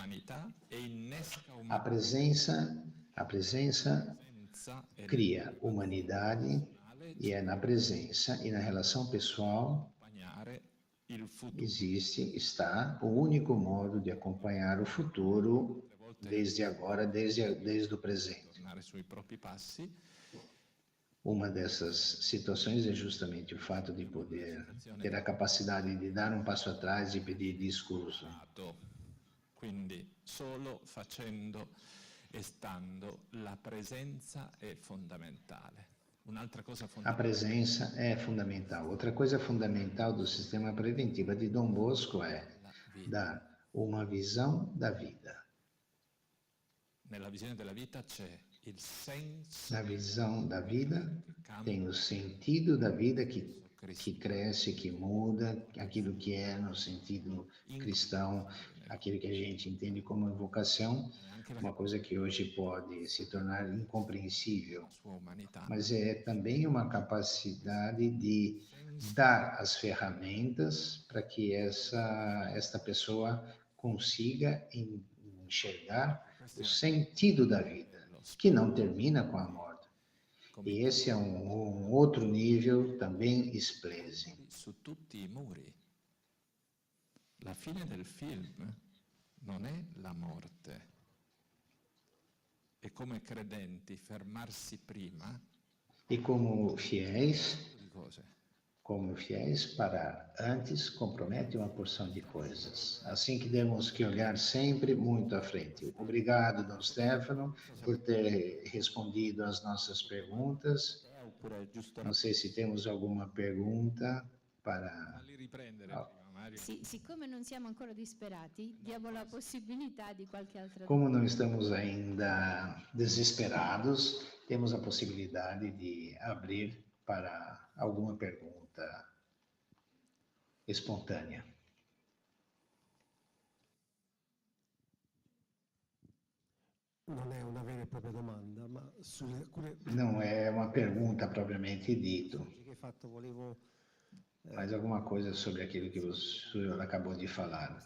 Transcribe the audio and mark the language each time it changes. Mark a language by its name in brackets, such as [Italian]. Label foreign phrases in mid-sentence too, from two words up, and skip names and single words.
[Portuguese] A presença cria humanidade, e é na presença e na relação pessoal está o único modo de acompanhar o futuro desde agora, desde o presente. Uma dessas situações é justamente o fato de poder ter a capacidade de dar um passo atrás e pedir desculpa. [Italian] Quindi solo facendo e stando la presenza è fondamentale. [Portuguese] A presença é fundamental. Outra coisa fundamental do sistema preventivo de Dom Bosco é dar uma visão da vida. [Italian] Nella visione della vita c'è il senso. [Portuguese] Na visão da vida tem o sentido da vida que cresce, que muda, aquilo que é no sentido cristão, aquilo que a gente entende como vocação, uma coisa que hoje pode se tornar incompreensível, mas é também uma capacidade de dar as ferramentas para que esta pessoa consiga enxergar o sentido da vida, que não termina com a morte. E esse é um outro nível também esplêndido. [Italian] Su tutti i muri. La fine del film non è la morte. E come credenti fermarsi prima. [Portuguese] E como fiéis, parar antes compromete uma porção de coisas. Assim que temos que olhar sempre muito à frente. Obrigado, Dom Stefano, por ter respondido às nossas perguntas. Não sei se temos alguma pergunta para... [Italian] Siccome non siamo ancora disperati, diamo la possibilità di qualche altra [Portuguese] Como não estamos ainda desesperados, temos a possibilidade de abrir para alguma pergunta espontânea. Não é uma pergunta propriamente dito, mas alguma coisa sobre aquilo que o senhor acabou de falar.